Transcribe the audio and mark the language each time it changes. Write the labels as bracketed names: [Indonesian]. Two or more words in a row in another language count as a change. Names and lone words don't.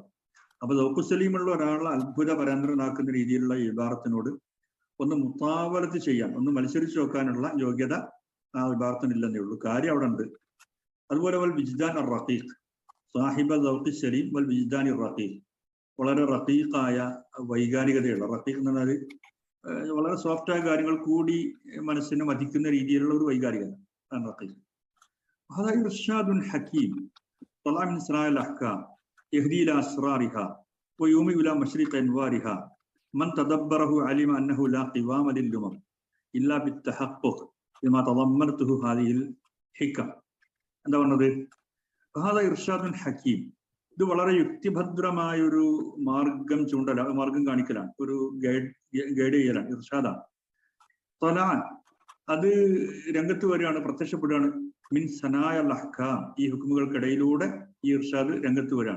[Malayalam] അപ്പൊ ദൗഖുസ്സലീമുള്ള ഒരാളെ അത്ഭുത പരതന്ത്രനാക്കുന്ന രീതിയിലുള്ള ഇബാറത്തിനോട് ഒന്ന് മുത്താവലത്ത് ചെയ്യാൻ, ഒന്ന് മത്സരിച്ചു നോക്കാനുള്ള യോഗ്യത ആ വിഭാഗത്തിനില്ലെന്നേ ഉള്ളൂ. കാര്യം അവിടെ ഉണ്ട്. അതുപോലെ [Arabic] والوجدان الرقيق صاحب الذوق السليم والوجدان الرقيق, [Malayalam] വളരെ റഖീഖായ വൈകാരികതയുള്ള, റഖീഖ് എന്ന് പറഞ്ഞാൽ വളരെ സോഫ്റ്റായ കാര്യങ്ങൾ കൂടി മനസ്സിനെ മതിക്കുന്ന രീതിയിലുള്ള ഒരു വൈകാരികത ആണ് റഖീഖ്. [Arabic] هذا إرشاد حكيم طلع من سرايا الأحكام يهدي إلى أسرارها ويومئ إلى مشرق أنوارها من تدبره علم أنه لا قوام للأمم إلا بالتحقق بما تضمنته هذه الحكم. [Malayalam] എന്താ പറഞ്ഞത്? [Arabic] هذا إرشاد حكيم. [Malayalam] ഇത് വളരെ യുക്തിഭദ്രമായ ഒരു മാർഗം മാർഗം കാണിക്കലാണ്, ഒരു ഗൈഡ് ചെയ്യലാണ്, ഇർഷാദാണ്. തലാൻ അത് രംഗത്ത് വരികയാണ്, പ്രത്യക്ഷപ്പെടുകയാണ്. [Arabic] من سنايا أحكام, [Malayalam] ഈ ഹുക്കുമുകൾക്കിടയിലൂടെ ഈ ഇർഷാദ് രംഗത്ത് വരികയാണ്.